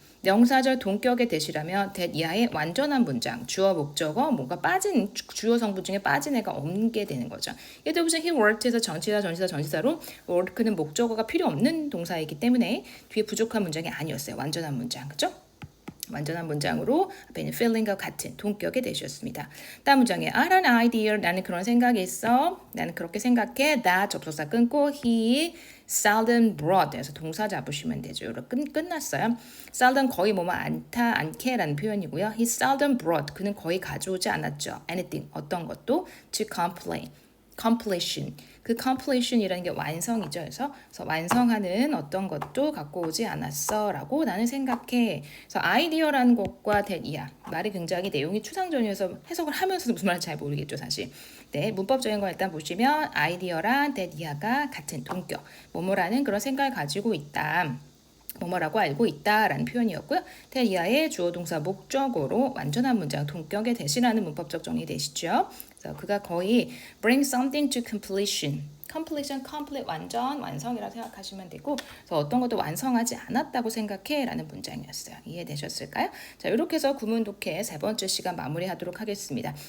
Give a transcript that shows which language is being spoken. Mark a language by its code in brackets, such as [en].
[ko] 명사절 동격의 that이라면 that 이하의 완전한 문장, 주어, 목적어, 뭔가 빠진 주요 성분 중에 빠진 애가 없는 게 되는 거죠. 예를 들어서 [en] he worked [ko] 에서 전치사로 work는 목적어가 필요 없는 동사이기 때문에 뒤에 부족한 문장이 아니었어요. 완전한 문장, 그죠? 완전한 문장으로 앞에 있는 feeling과 같은 동격의 that이었습니다. [en] 다음 문장에 I had an idea. [ko] 나는 그런 생각이 있어. 나는 그렇게 생각해. [en] that [ko] 접속사 끊고 [en] he seldom brought. [ko] 그래서 동사 잡으시면 되죠. 이렇게 끝났어요. seldom 거의 않다, 않게라는 표현이고요. [en] he seldom brought. [ko] 그는 거의 가져오지 않았죠. [en] anything, [ko] 어떤 것도 [en] to completion. [ko] 그 completion이라는 게 완성이죠. 그래서 완성하는 어떤 것도 갖고 오지 않았어 라고 나는 생각해. 그래서 아이디어라는 것과 that 이하 말이 굉장히 내용이 추상적이어서 해석을 하면서도 무슨 말인지 잘 모르겠죠, 사실. 네, 문법적인 거 일단 보시면 아이디어랑 that 이하가 같은 동격, 뭐뭐라는 그런 생각을 가지고 있다. 뭐뭐라고 알고 있다라는 표현이었고요. that 이하의 주어 동사 목적어로 완전한 문장 동격의 that이라는 문법적 정리 되시죠. 그래서 그가 거의 [en] bring something to completion. [ko] complete 완성이라고 생각하시면 되고 그래서 어떤 것도 완성하지 않았다고 생각해 라는 문장이었어요. 이해되셨을까요? 자, 이렇게 해서 구문 독해 세 번째 시간 마무리하도록 하겠습니다.